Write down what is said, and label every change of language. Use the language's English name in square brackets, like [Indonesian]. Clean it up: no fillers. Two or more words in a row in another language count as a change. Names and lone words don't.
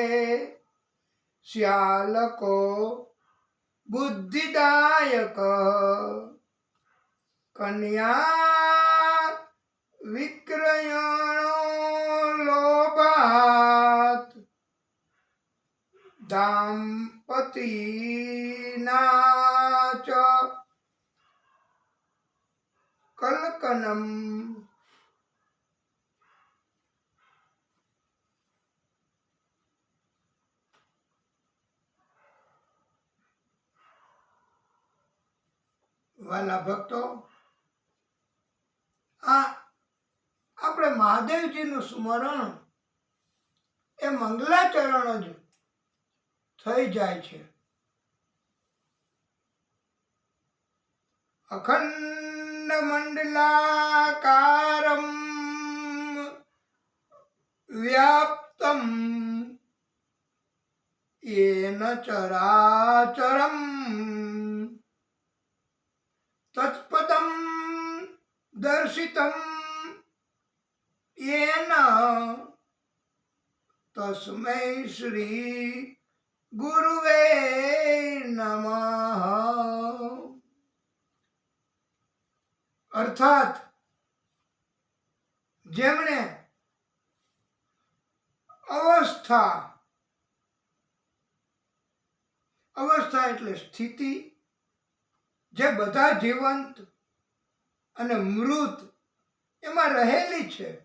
[Sanskrit] श्यालको बुद्धिदायक कन्या विक्रयणो लोभात दाम्पतीना च कलकनम. [Gujarati] વાલા ભક્તો, આ આપણે મહાદેવજીનું સ્મરણ એ મંગલાચરણ જ થઈ જાય છે. [Sanskrit] અખંડ મંડલાકારમ વ્યાપ્તમ येन चराचरम तत्पदम दर्शितम येन तस्मै श्री गुरुवे नमः। [Gujarati] अर्थात જેમણે અવસ્થા એટલે સ્થિતિ જે બધા જીવંત અને મૃત એમાં રહેલી છે